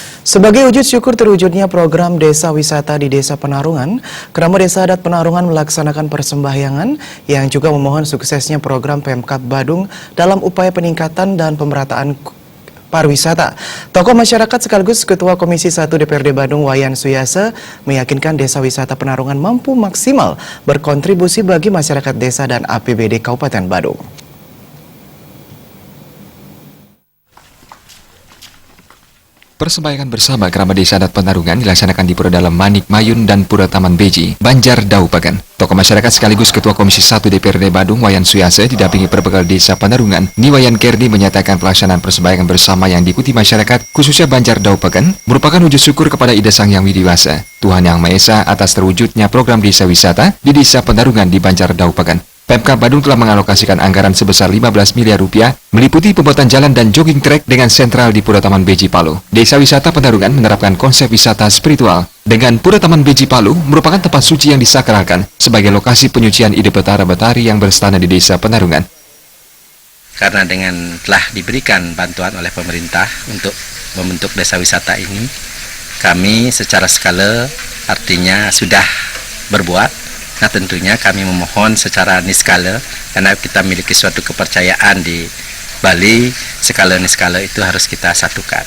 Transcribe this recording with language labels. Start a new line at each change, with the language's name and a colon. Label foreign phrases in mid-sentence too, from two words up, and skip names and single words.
Indonesian: Sebagai wujud syukur terwujudnya program Desa Wisata di Desa Penarungan, Krama Desa Adat Penarungan melaksanakan persembahyangan yang juga memohon suksesnya program Pemkab Badung dalam upaya peningkatan dan pemerataan pariwisata. Tokoh masyarakat sekaligus Ketua Komisi 1 DPRD Badung Wayan Suyase meyakinkan Desa Wisata Penarungan mampu maksimal berkontribusi bagi masyarakat desa dan APBD Kabupaten Badung. Persembahyangan bersama Krama Desa Adat Penarungan dilaksanakan di Pura Dalam Manik Mayun dan Pura Taman Beji, Banjar Daupagan. Tokoh masyarakat sekaligus Ketua Komisi 1 DPRD Badung Wayan Suyase didampingi Perbekal Desa Penarungan, Niwayan Kerdi menyatakan pelaksanaan persembahyangan bersama yang diikuti masyarakat, khususnya Banjar Daupagan, merupakan wujud syukur kepada Ida Sang Yang Widiwasa, Tuhan Yang Maha Esa atas terwujudnya program Desa Wisata di Desa Penarungan di Banjar Daupagan. Pemkab Badung telah mengalokasikan anggaran sebesar 15 miliar rupiah meliputi pembuatan jalan dan
English: jogging track
Indonesian: dengan sentral di Pura Taman Beji Palu. Desa Wisata Penarungan menerapkan konsep wisata spiritual dengan Pura Taman Beji Palu merupakan tempat suci yang disakralkan sebagai lokasi penyucian ide betara-betari yang berstana di Desa Penarungan. Karena dengan telah diberikan bantuan oleh pemerintah untuk membentuk desa wisata ini, kami secara skala artinya sudah berbuat. Nah tentunya kami memohon secara niskala, karena kita memiliki suatu kepercayaan di Bali, skala niskala itu harus kita satukan.